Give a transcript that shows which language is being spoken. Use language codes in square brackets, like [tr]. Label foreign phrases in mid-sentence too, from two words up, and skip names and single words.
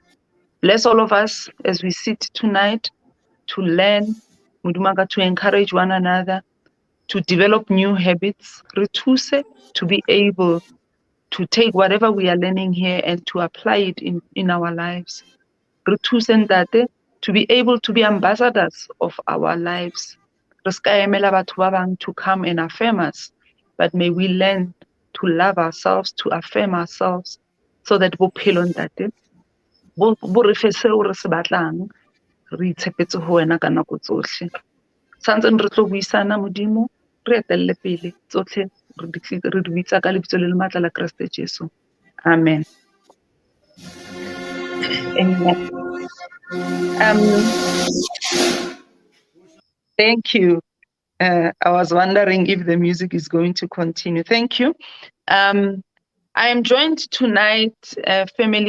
[en] Bless all of us as we sit tonight to learn, to encourage one another, to develop new habits, to be able to take whatever we are learning here and to apply it in our lives. To be able to be ambassadors of our lives. To come and affirm us, but may we learn to love ourselves, to affirm ourselves, so that [st] bophelo ntate bo re fe seo re se batlang re itshepetse ho wena ka nako tsohle. Santseng re tlo buisana modimo re etelle pele tsohle re di bitsa ka lebitso le matla la Kriste Jesu. [en] Amen. Amen. Thank you. I was wondering if the music is going to continue. Thank you. I am joined tonight, family.